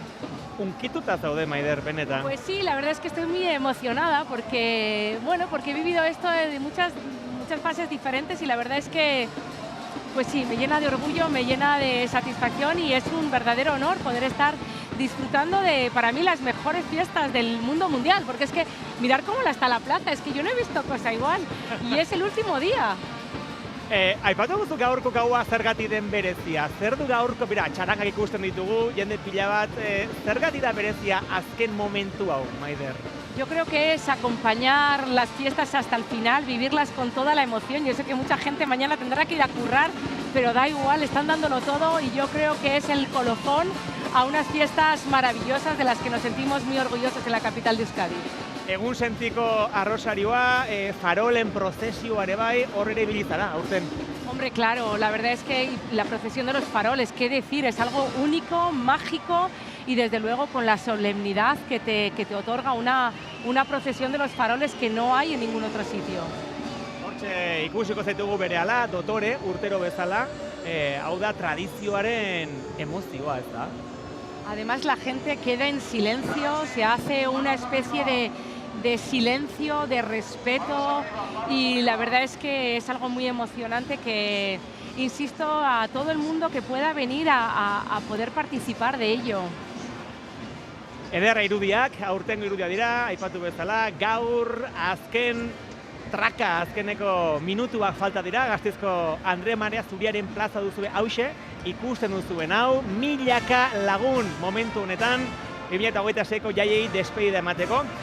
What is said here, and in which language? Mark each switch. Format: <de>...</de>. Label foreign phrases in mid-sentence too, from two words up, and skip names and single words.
<eu>Unkituta zaude, Maider, benetan.</eu> <es>Pues sí, la verdad es que estoy muy emocionada porque he vivido esto de muchas fases diferentes y la verdad es que pues sí, me llena de orgullo, me llena de satisfacción y es un verdadero honor poder estar disfrutando de, para mí, las mejores fiestas del mundo mundial, porque es que mirar cómo está la plaza, es que yo no he visto cosa igual, y es el último día.</es> <eu>Aipatu duzu gaurko gaua zergatik den berezia. Zer du gaurko, bera, txarangak ikusten ditugu, jende pila bat, zergatik da berezia azken momentu hau, Maider?</eu> <es>Yo creo que es acompañar las fiestas hasta el final, vivirlas con toda la emoción. Yo sé que mucha gente mañana tendrá que ir a currar, pero da igual, están dándolo todo y yo creo que es el colofón a unas fiestas maravillosas de las que nos sentimos muy orgullosos en la capital de Euskadi.</es> <eu>Egun sentiko arrosarioa, farolen prozesioa ere bai, hor ere ibilizara, aurten.</eu> <es>Hombre, claro, la verdad es que la procesión de los faroles, qué decir, es algo único, mágico y desde luego con la solemnidad que te otorga una procesión de los faroles que no hay en ningún otro sitio.</es> <eu>Hortxe ikusiko zaitugu berehala, dotore, urtero bezala, hau da tradizioaren emozioa, ez da?</eu> <es>Además la gente queda en silencio, se hace una especie de silencio, de respeto y la verdad es que es algo muy emocionante que insisto a todo el mundo que pueda venir a poder participar de ello.</es> <eu>Ederra irudiak, aurtengo irudia dira, aipatu bezala, gaur azken traka, azkeneko minutuak falta dira, Gasteizko Andre Maria Zuriaren plaza duzue hause, ikusten duzuen hau, milaka lagun momentu honetan, 2026ko jaiei despedida emateko.</eu>